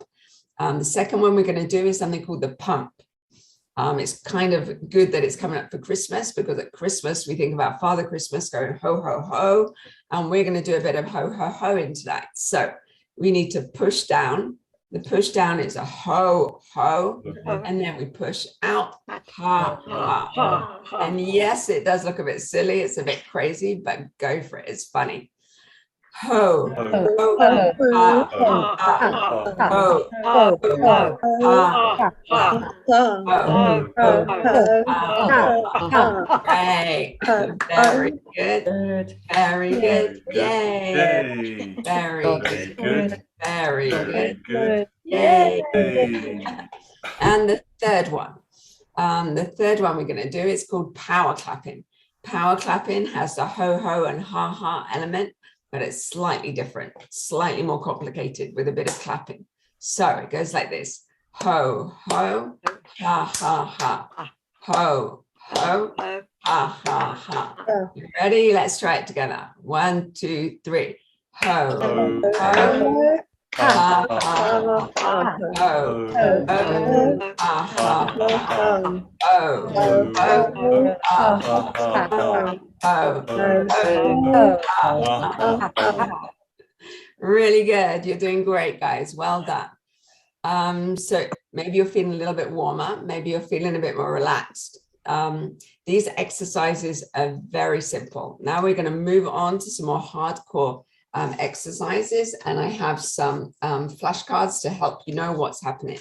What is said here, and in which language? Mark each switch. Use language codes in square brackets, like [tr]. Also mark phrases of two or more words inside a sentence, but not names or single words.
[en] The second one we're going to do is something called the pump. It's kind of good that it's coming up for Christmas, because at Christmas we think about Father Christmas going ho, ho, ho. And we're going to do a bit of ho, ho, ho in tonight. So we need to push down. The push down is a ho, ho, and then we push out, ha, ha. And yes, it does look a bit silly. It's a bit crazy, but go for it. It's funny. ho, ho, ho, ha, ha, ha, ha, ha, ho, ha, ho, ha, ha, ho, ha. Great. Very good. Good. Very good. Yay. Yay. Very Very good. good. Very good. Good. Yay. Yay. And the third one. We're going to do is called power clapping. Power clapping has the ho ho and ha ha element, but it's slightly different, slightly more complicated with a bit of clapping. So it goes like this: ho ho, ha ha ha, ho ho, ha ha ha. You ready? Let's try it together. 1, 2, 3. Ho Ho, ho, ha ha ha, ho ho, ha ha ha. Oh, ho, oh, ha, oh, ha, oh, oh. Really good. You're doing great, guys. Well done. So maybe you're feeling a little bit warmer. Maybe you're feeling a bit more relaxed. These exercises are very simple. Now we're going to move on to some more hardcore exercises, and I have some flashcards to help you know what's happening.